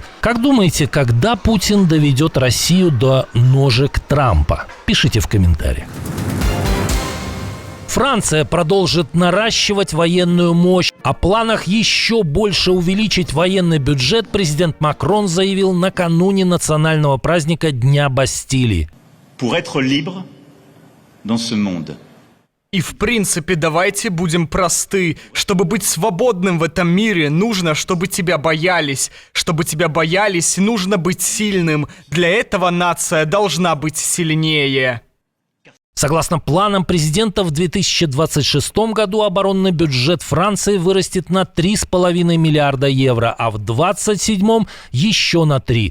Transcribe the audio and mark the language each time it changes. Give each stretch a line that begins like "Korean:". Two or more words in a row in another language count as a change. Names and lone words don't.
Russian: Как думаете, когда Путин доведет Россию до ножек Трампа? Пишите в комментариях. Франция продолжит наращивать военную мощь. О планах еще больше увеличить военный бюджет президент Макрон заявил накануне национального праздника Дня Бастилии.
French: Pour être libre dans ce monde.
Russian: И в принципе, давайте будем просты. Чтобы быть свободным в этом мире, нужно, чтобы тебя боялись. Чтобы тебя боялись, нужно быть сильным. Для этого нация должна быть сильнее. Согласно планам президента, в 2026 году оборонный бюджет Франции вырастет на 3,5 миллиарда евро, а в 2027 еще на 3.